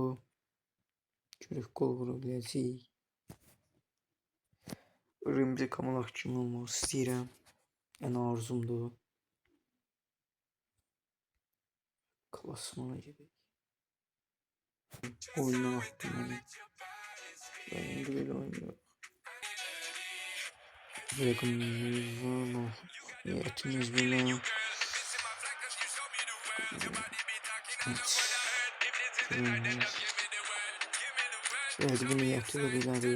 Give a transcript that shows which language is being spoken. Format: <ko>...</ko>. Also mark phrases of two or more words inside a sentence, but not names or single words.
<az>Görək qol vura biləcəyik. Remzi Kamalak kimi olmaq istəyirəm. Yəni arzumdur. Klasmana gedək. Oyundan atdım məni.</az> <tr>Benim böyle oyun yok. Niyetimiz bile. Evet, bu niyeti de bilərik.</tr>